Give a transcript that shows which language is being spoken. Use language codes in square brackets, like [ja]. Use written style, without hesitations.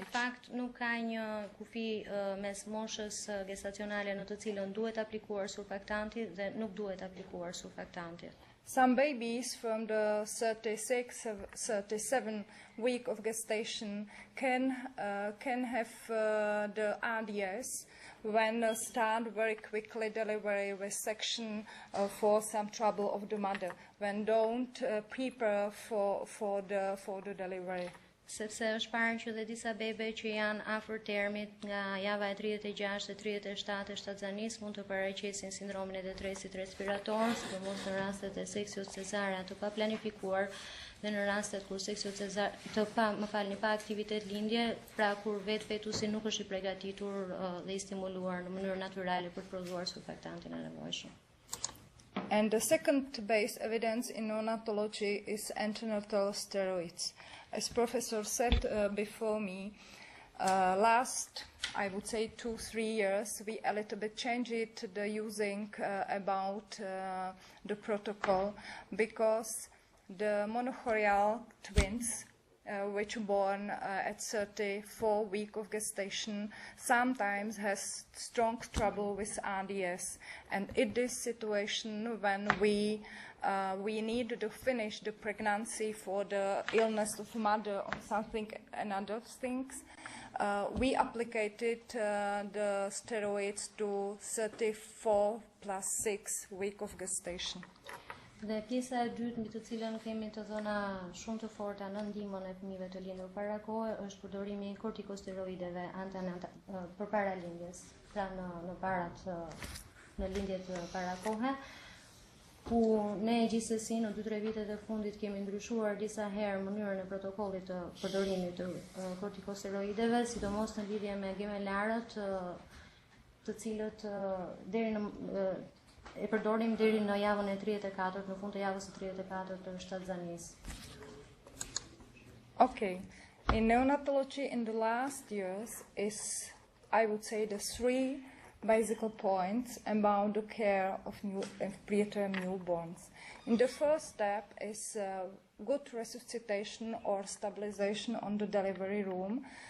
[sq] Në fakt nuk ka një kufi mes moshës gestacionale në të cilën duhet aplikuar surfaktanti dhe nuk duhet aplikuar surfaktanti. [en] Some babies from the 37 week of gestation can have the RDS when start very quickly delivery with section for some trouble of the mother, when don't prepare for the delivery. [sq] Sepse është parë që dhe disa bebe që janë afër termit nga java e 36 e 37 e shtatzanis mund të paraqesin sindromin e detresit respirator, sidomos në rastet e seksios cesarea të paplanifikuar dhe në rastet kur seksios cesarea pa aktivitet lindje, pra kur fetusi nuk është I përgatitur dhe I stimuluar në mënyrë natyrale për të prodhuar surfaktantin e nevojshëm. [en] And the second base evidence in neonatology is antenatal steroids. As Professor said before me, last, I would say 2-3 years, we a little bit changed it, the using about the protocol, because the monochorial twins, which are born at 34 weeks of gestation, sometimes has strong trouble with RDS. And in this situation, when we need to finish the pregnancy for the illness of mother or something and other things, we applicated the steroids to 34 plus 6 weeks of gestation. [sq] Dhe pjesa e dytë mbi të cilën kemi të dhëna shumë të forta në ndihmën e fëmijëve të lindur para kohe është përdorimi I kortikosteroideve përpara lindjes, pra në parat në lindjet para kohe, ku ne gjithsesi në 2-3 vitet e fundit kemi ndryshuar disa herë mënyrën e protokollit të përdorimit të kortikosteroideve, sidomos në lidhje me gemelarët, të cilët deri në e përdorim deri në javën e 34, në fund të javës së 34 të shtatzanis. [en] Okay. In neonatology in the last years is, I would say, the 3 basic points about the care of preterm newborns. In the first step is good resuscitation or stabilization on the delivery room.